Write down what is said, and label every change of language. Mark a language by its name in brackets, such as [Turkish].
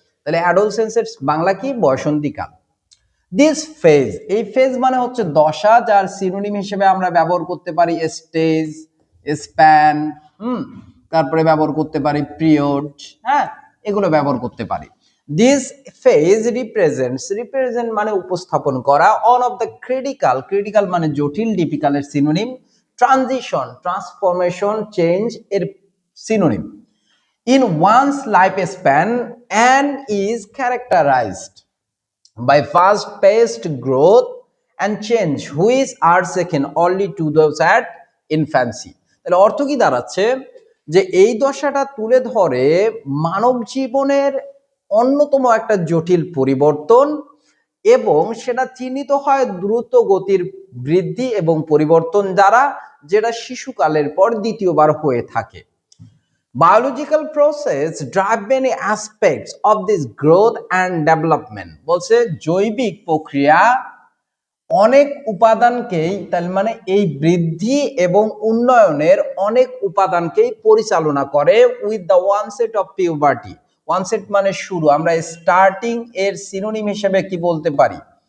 [Bangla] তাহলে অ্যাডোলসেন্সের বাংলা কি, বয়সন্ধি কাল। দিস ফেজ, এই ফেজ মানে হচ্ছে দশা, যার সিনোনিম হিসেবে আমরা ব্যবহার করতে পারি স্টেজ, স্প্যান, তারপরে ব্যবহার করতে পারি পিরিয়ড, হ্যাঁ, এগুলো ব্যবহার করতে পারি। [English] this phase represent [Bangla] মানে উপস্থাপন করা [English] on of the critical [Bangla] মানে জটিল, ডিফিকাল্টের সিনোনিম, [English] transformation change [Bangla] এর synonym [English] in one's lifespan and is characterized by fast-paced growth and change which are second only to those at infancy. [Bangla] তাহলে অর্থ কি দাঁড়াচ্ছে যে এই দশাটা তুলে ধরে মানব জীবনের অন্যতম একটা জটিল পরিবর্তন এবং সেটা চিহ্নিত হয় দ্রুত গতির বৃদ্ধি এবং পরিবর্তন দ্বারা, যেটা শিশুকালের পর দ্বিতীয়বার হয়ে থাকে। [English] Biological process drive many aspects of this growth and development. [Bangla] বলছে জৈবিক প্রক্রিয়া অনেক উপাদানকেই, তার মানে এই বৃদ্ধি এবং উন্নয়নের অনেক উপাদানকেই পরিচালনা করে [English] With the onset of puberty. [Bangla] ওয়ানসেট মানে শুরু, আমরা স্টার্টিং এর সিনোনিম হিসেবে কি বলতে পারি?